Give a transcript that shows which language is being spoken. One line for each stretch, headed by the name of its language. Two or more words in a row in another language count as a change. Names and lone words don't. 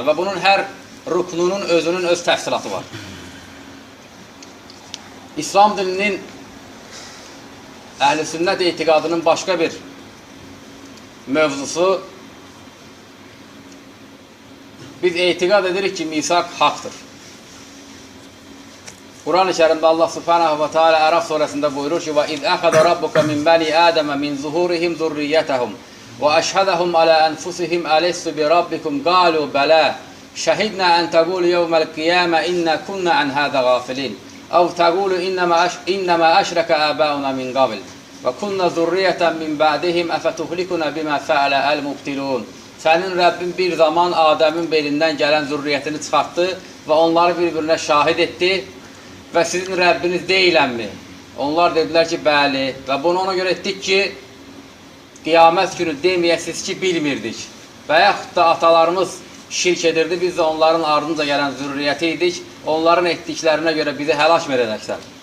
Azerbaijani: Və bunun hər rüknunun özünün öz təfsilatı var. İslam dininin Əhl-i Sünnət etiqadının başqa bir mövzusu, biz etiqad edirik ki, misaq haqdır. Quran-ı Kərimdə Allah
Arabic: سبحانه وتعالى
Azerbaijani: Ərəf surəsində buyurur ki,
Arabic: وَإِذْ أَخَذَ رَبُّكَ مِنْ بَنِي آدَمَ مِنْ ظُهُورِهِمْ ذُرِّيَّتَهُمْ وَأَشْهَدَهُمْ عَلَى أَنْفُسِهِمْ أَلَسْتُ بِرَبِّكُمْ قَالُوا بَلَى شَهِدْنَا أَنْ تَقُولُوا يَوْمَ الْقِيَامَةِ إِنَّا كُنَّا عَنْ هَذَا غَافِلِينَ أَوْ تَقُولُوا إِنَّمَا أَشْرَكَ آبَاؤُنَا مِنْ قَبْلُ وَكُنَّا ذُرِّيَّةً مِنْ بَعْدِهِمْ أَفَتُهْلِكُنَا بِمَا فَعَلَ الْمُبْطِلُونَ.
Azerbaijani: Sənin Rəbbin bir zaman Adəmin belindən gələn zürriyyətini çıxartdı və onları bir-birinə şahid etdi və sizin Rəbbiniz deyilənmi? Onlar dedilər ki, bəli və bunu ona görə etdik ki, qiyamət günü deməyəsiz ki, bilmirdik və yaxud da atalarımız şirk edirdi, biz də onların ardınca gələn zürriyyəti idik, onların etdiklərinə görə bizi həlak edəcəksən.